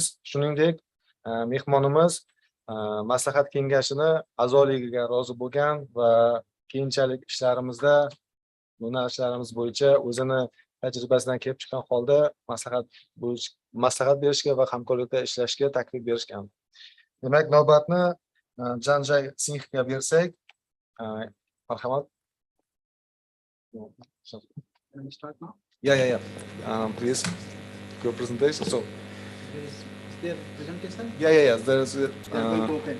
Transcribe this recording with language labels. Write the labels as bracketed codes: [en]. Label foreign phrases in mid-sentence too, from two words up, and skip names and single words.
[uz] Shuningdek, mehmonimiz maslahat kengashini a'zoligiga rozi bo'lgan va keyinchalik ishlarimizda, yo'nalishlarimiz bo'yicha o'zini tajribasidan kelib chiqqan holda maslahat berishga va hamkorlikda ishlashga taklif berishgan. Demak, navbatni Janjay Singhga bersak, marhamat. [en] Yeah. Please, your presentation. So, their presentation? Yeah. There's They are going to open.